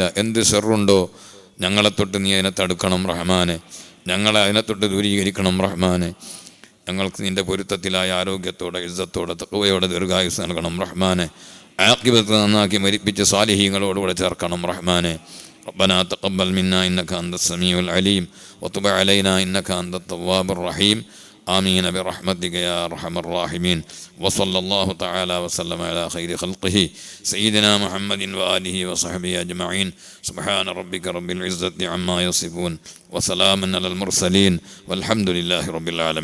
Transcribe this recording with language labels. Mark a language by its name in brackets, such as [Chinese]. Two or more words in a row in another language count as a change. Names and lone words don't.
[Malayalam] എന്ത് ഷെറുണ്ടോ ഞങ്ങളെ തൊട്ട് നീ അതിനെ തടുക്കണം റഹ്മാനെ. ഞങ്ങളെ അതിനെ തൊട്ട് ദൂരീകരിക്കണം റഹ്മാനെ. ഞങ്ങൾക്ക് നിൻ്റെ പൊരുത്തത്തിലായ ആരോഗ്യത്തോടെ ഇസ്സത്തോടെ തഖ്വയോടെ ദീർഘായുസ് നൽകണം റഹ്മാനെ. ആഖിബത്ത് നന്നാക്കി മരിപ്പിച്ച് സാലിഹീങ്ങളോടുകൂടെ ചേർക്കണം റഹ്മാനെ. [Arabic] ربنا تقبل منا إنك أنت السميع العليم وتب علينا إنك أنت التواب الرحيم. آمين برحمتك يا أرحم الراحمين. وصلى الله تعالى وسلم على خير خلقه سيدنا محمد وآله وصحبه أجمعين. سبحان ربك رب العزة عما يصفون وسلام على المرسلين والحمد لله رب العالمين.